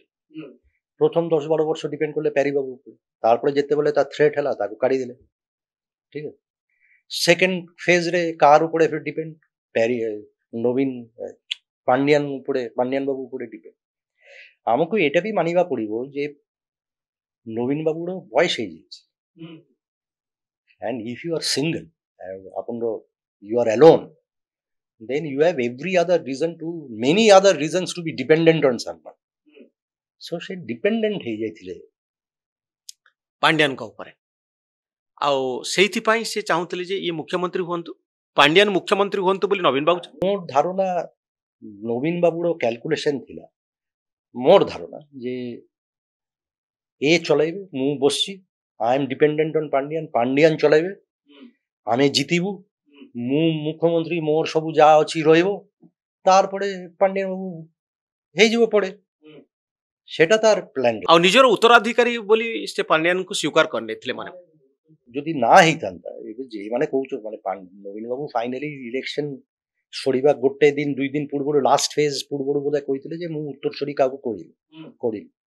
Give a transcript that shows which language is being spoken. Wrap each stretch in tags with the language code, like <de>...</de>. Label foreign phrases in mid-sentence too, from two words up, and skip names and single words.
<or>ପ୍ରଥମ 10-12 ବର୍ଷ ଡିପେଣ୍ଡ କଲେ ପ୍ୟାରୀ ବାବୁ ଉପରେ, ତାପରେ ଯେତେବେଳେ ତା ଥ୍ରେଟ୍ ହେଲା ତାକୁ କାଢ଼ିଦେଲେ। ଠିକ ଅଛି।</or> <en>second phase</en> <or>କାହାର ଉପରେ ଡିପେଣ୍ଡ, ପ୍ୟାରୀ ନବୀନ ପାଣ୍ଡିଆନ ବାବୁ ଉପରେ ଡିପେଣ୍ଡ। ଆମକୁ ଏଇଟା ବି ମାନିବା ପଡ଼ିବ ଯେ ନବୀନ ବାବୁର ବୟସ ହେଇଯାଇଛି।</or> <en>And if you are single, you are alone, then you have many other reasons to be dependent on someone. So she dependent ହେଇଯାଇଥିଲେ</en> <or>ପାଣ୍ଡିଆନଙ୍କ ଉପରେ। ଆଉ ସେଇଥିପାଇଁ ସେ ଚାହୁଁଥିଲେ ଯେ ଇଏ ମୁଖ୍ୟମନ୍ତ୍ରୀ ହୁଅନ୍ତୁ, ପାଣ୍ଡିଆନ ମୁଖ୍ୟମନ୍ତ୍ରୀ ହୁଅନ୍ତୁ ବୋଲି ନବୀନ ବାବୁ। ମୋର ଧାରଣା ନବୀନ ବାବୁର କ୍ୟାଲକୁଲେସନ ଥିଲା, ମୋର ଧାରଣା ଯେ ଏ ଚଲାଇବେ, ମୁଁ ବସିଛି,</or> <en>I am dependent on</en> <or>ପାଣ୍ଡିଆନ ଚଲାଇବେ, ଆମେ ଜିତିବୁ, ମୁଁ ମୁଖ୍ୟମନ୍ତ୍ରୀ, ମୋର ସବୁ ଯାହା ଅଛି ରହିବ, ତାରପରେ ପାଣ୍ଡିଆନ ବାବୁ ହେଇଯିବ ପଡ଼େ। ସେଟା ତାର ପ୍ଲାନ୍। ଆଉ ନିଜର ଉତ୍ତରାଧିକାରୀ ବୋଲି ସେ ପାଣ୍ଡିଆନଙ୍କୁ ସ୍ୱୀକାର କରିନେଇଥିଲେ। ମାନେ ଯଦି ନା ହେଇଥାନ୍ତା, ଏବେ ଯେଉଁମାନେ କହୁଛନ୍ତି ମାନେ ନବୀନ ବାବୁ</or> <en>finally election</en> <or>ସରିବା ଗୋଟେ ଦିନ 2 ଦିନ ପୂର୍ବରୁ,</or> <en>last phase</en> <or>ପୂର୍ବରୁ ବୋଧେ କହିଥିଲେ ଯେ ମୁଁ ଉତ୍ତରସୂରୀ କାହାକୁ କରିବି।</or>